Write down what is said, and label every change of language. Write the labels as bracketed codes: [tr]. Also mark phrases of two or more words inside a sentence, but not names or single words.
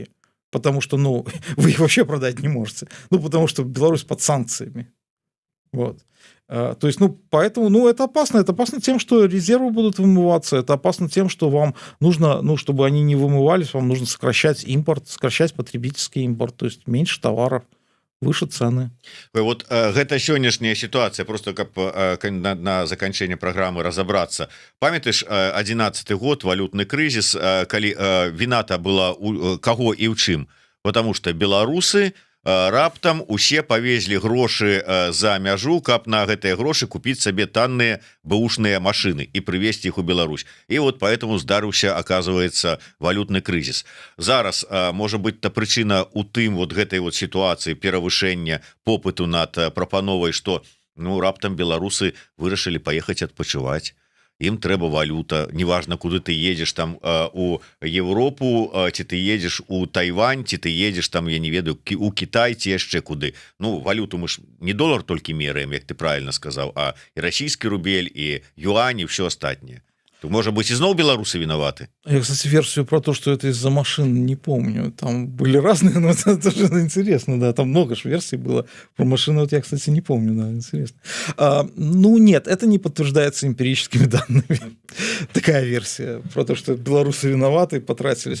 [ru] Потому что, ну, вы их вообще продать не можете. Ну, потому что Беларусь под санкциями. Вот. То есть, ну, поэтому, ну, это опасно. Это опасно тем, что резервы будут вымываться. Это опасно тем, что вам нужно, ну, чтобы они не вымывались, вам нужно сокращать импорт, сокращать потребительский импорт, то есть меньше товаров, выше цены. [be] Вот гэта сённяшняя сітуацыя, просто каб на заканчэнне праграмы разобрацца. Памятаеш 11 год, валютны крызіс, калі віната была каго і ў чым, [ru] потому что [be] беларусы раптам усе павезлі грошы за мяжу, каб на гэтыя грошы купіць сабе танныя бэушныя машины і прывезці іх у Беларусь. І вот поэтому здарыўся, оказывается, валютны крызіс. Зараз можа быть та прычына у тым вот гэтай вот сітуацыі перавышэння попыту над прапановай, што ну раптам беларусы вырашылі паехаць адпачываць. Им трэба валюта, неважно, куды ты едешь там у Европу, ці ты едешь у Тайвань, ці ты едешь там, я не ведаю, у Китай, ці яшчэ куды. Ну, валюту мы ж не доллар толькі мераем, як ты правильно сказаў, а і расійскі рубель, і юань, і все астатняе. [ru] То, может быть, и снова белорусы виноваты? Я, кстати, версию про то, что это из-за машин, не помню. Там были разные, но это тоже интересно, да. Там много же версий было про машины. Вот я, кстати, не помню, да, интересно. Ну, нет, это не подтверждается эмпирическими данными. Такая версия про то, что белорусы виноваты, потратились.